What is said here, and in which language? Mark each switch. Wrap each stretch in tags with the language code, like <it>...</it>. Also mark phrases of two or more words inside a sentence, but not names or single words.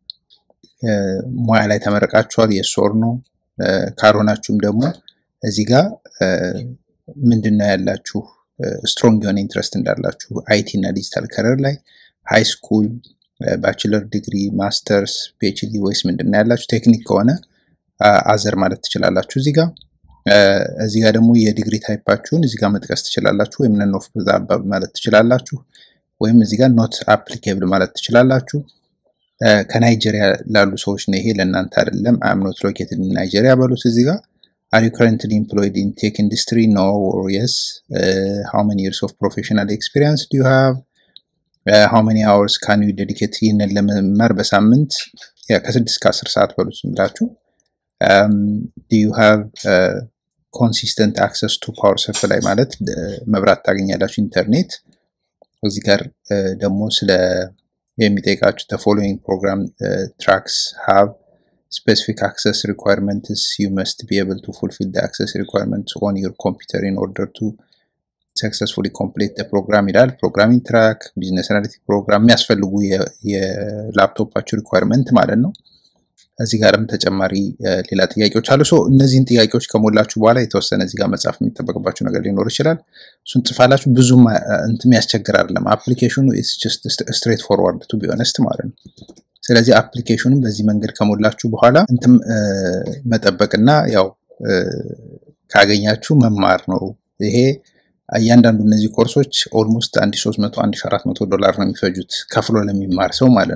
<am>ሙያ ላይ ተመረቃችኋል</am> <en>yes or no።</en> <am>ካልሆናችሁም ደግሞ እዚህ ጋር ምንድነው ያላችሁ ስትሮንግ የሆነ ኢንትረስት እንዳላችሁ አይቲ እና</am> <en>digital career</en> <am>ላይ</am> <en>high school፣ bachelor degree፣</en> <am>ማስተርስ፣ ፒኤችዲ ወይስ ምንድነው ያላችሁ። ቴክኒክ ከሆነ አዘር ማለት ትችላላችሁ። እዚህ ጋር ደግሞ የዲግሪ ታይፓችሁን እዚህ ጋር መጥቀስ ትችላላችሁ፣ ወይም</am> <en>none of the above</en> <am>ማለት ትችላላችሁ፣ ወይም እዚህ ጋር</am> <en>not applicable</en> <am>ማለት ትችላላችሁ። ከናይጄሪያ ላሉ ሰዎች ነው ይሄ፣ ለእናንተ አይደለም።</am> <en>I am not located in Nigeria</en> <am>በሉት። እዚህ ጋር</am> <en>are you currently employed in tech industry? No or yes. How many years of professional experience do you have? How many hours can you dedicate</en> <am>ይሄንን ለመማር በሳምንት ከ6 እስከ 10 ሰዓት በሉት ብላችሁ።</am> <en>Do you have consistent access to power supply</en> <am>ማለት መብራት ታገኛላችሁ፣ ኢንተርኔት። እዚህ ጋር ደግሞ ስለ የሚጠይቃችሁ</am> <en>the following program tracks have specific access requirements. You must be able to fulfill the access requirements on your computer in order to successfully complete the</en> <am>program ይላል።</am> <en>programming track፣ business analytic program</en> <am>የሚያስፈልጉ የላፕቶፓችሁ ሪኳየርመንት ማለት ነው። እዚህ ጋርም ተጨማሪ ሌላ ጥያቄዎች አሉ። እነዚህን ጥያቄዎች ከሞላችሁ በኋላ የተወሰነ እዚህ ጋር መጻፍ የሚጠበቅባችሁ ነገር ሊኖር ይችላል። እሱን ጽፋላችሁ። ብዙም እንትም ያስቸግር አይደለም። አፕሊኬሽኑ</am> <en>is just straight forward to be honest</en> <am>ማለት ነው። ስለዚህ አፕሊኬሽኑን በዚህ መንገድ ከሞላችሁ በኋላ እንትም መጠበቅና ያው ካገኛችሁ መማር ነው። ይሄ እያንዳንዱ እነዚህ ኮርሶች ኦልሞስት 1300 1400 ዶላር ነው የሚፈጁት ከፍሎ ለሚማር ሰው ማለት</am>